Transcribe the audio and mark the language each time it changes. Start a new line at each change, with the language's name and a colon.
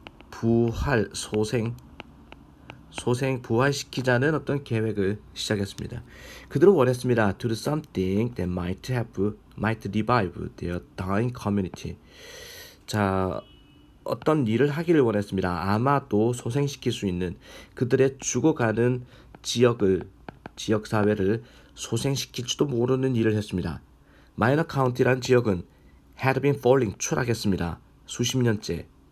Korean: 부활, 소생 부활시키자는 어떤 계획을 시작했습니다. 그들은 원했습니다.
English: To do something that might revive their dying community.
Korean: 자, 어떤 일을 하기를 원했습니다. 아마도 소생시킬 수 있는 그들의 죽어가는 지역 사회를 소생시킬지도 모르는 일을 했습니다. 마이너 카운티란 지역은
English: had been falling
Korean: 추락했습니다. 수십 년째.